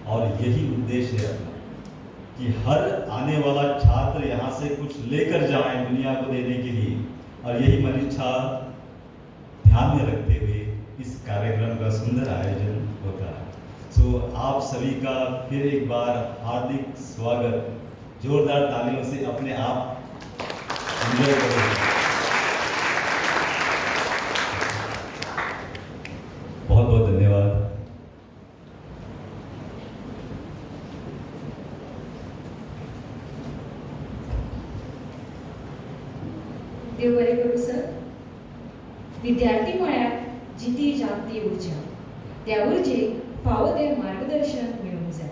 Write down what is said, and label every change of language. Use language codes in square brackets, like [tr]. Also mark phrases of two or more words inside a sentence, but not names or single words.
[hi] और यही उद्देश्य है कि हर आने वाला छात्र यहाँ से कुछ लेकर जाए दुनिया को देने के लिए, और यही हमारी इच्छा ध्यान में रखते हुए इस कार्यक्रम का सुंदर आयोजन होता है। सो आप सभी का फिर एक बार हार्दिक स्वागत, जोरदार तालियों से अपने आप एंजॉय करें। बहुत बहुत धन्यवाद। [kok] देव बरे करू सर. विद्यार्थी म्हळ्यार जिती जागती उर्जा, त्या उर्जेक फावो ते मार्गदर्शन मेळूंक जाय.